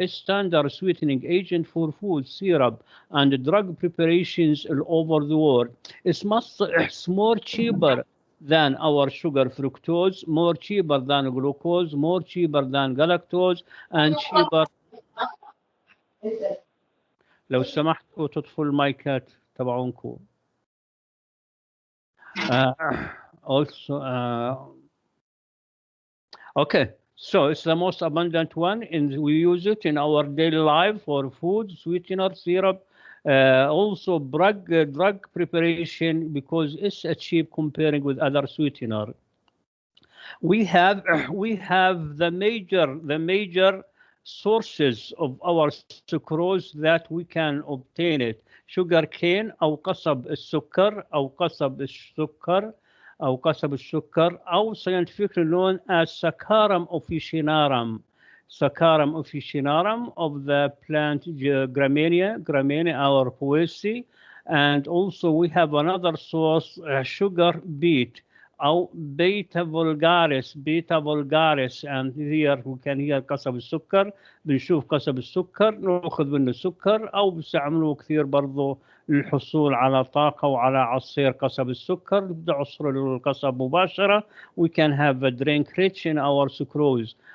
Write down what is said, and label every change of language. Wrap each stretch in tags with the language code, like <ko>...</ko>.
<en>It's standard sweetening agent for food, syrup, and drug preparations all over the world. It's more cheaper than our sugar fructose, more cheaper than glucose, more cheaper than galactose, and cheaper.</en> <ar>لو سمحتوا تطفوا المايكات تبعونكم.</ar> <en>Also, okay. So it's the most abundant one, and we use it in our daily life for food, sweetener, syrup, also drug preparation, because it's cheap comparing with other sweetener. We have the major sources of our sucrose that we can obtain it: sugar cane</en> <ar>أو قصب السكر أو</ar> <en>قصب السكر أو قصب السكر أو scientifically known as Saccharum officinarum. Saccharum officinarum of the plant Graminia or Poaceae. And also we have another source, sugar beet</en> <ar>أو</ar> <en>beta vulgaris, and here we can hear</en> <ar>قصب السكر. بنشوف قصب السكر نأخذ منه السكر، أو بيستعملوه كثير برضو للحصول على طاقة وعلى عصير قصب السكر. بدي عصر القصب مباشرة.</ar> <en>We can have a drink rich in our sucrose.</en>